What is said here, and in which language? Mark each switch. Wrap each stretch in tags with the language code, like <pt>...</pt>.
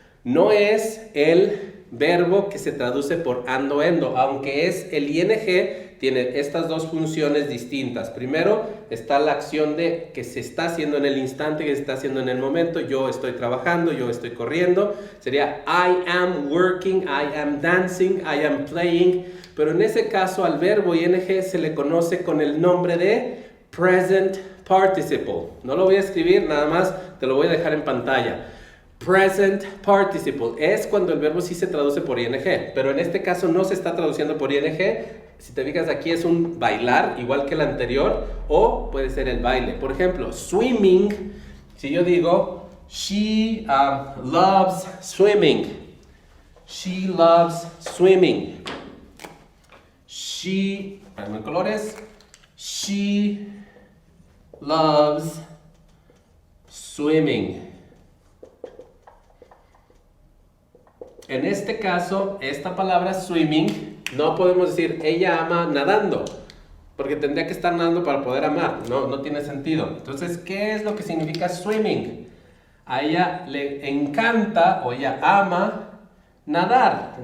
<es>No es el verbo que se traduce por ando, endo, aunque es el ing, tiene estas dos funciones distintas. Primero está la acción de que se está haciendo en el instante, que se está haciendo en el momento. Yo estoy trabajando, yo estoy corriendo.</es> <en>Sería I am working, I am dancing, I am playing.</en> <es>Pero en ese caso al verbo ing se le conoce con el nombre de present participle. No lo voy a escribir, nada más te lo voy a dejar en pantalla. Present participle es cuando el verbo sí se traduce por ing, pero en este caso no se está traduciendo por ing. Si te fijas aquí es un bailar, igual que el anterior, o puede ser el baile. Por ejemplo, swimming, si yo digo,</es> <en>she loves swimming. She loves swimming. She,</en> <es>en colores,</es> <en>she loves swimming.</en> <es>En este caso, esta palabra swimming, no podemos decir ella ama nadando, porque tendría que estar nadando para poder amar, no tiene sentido. Entonces, ¿qué es lo que significa swimming? A ella le encanta o ella ama nadar.</es>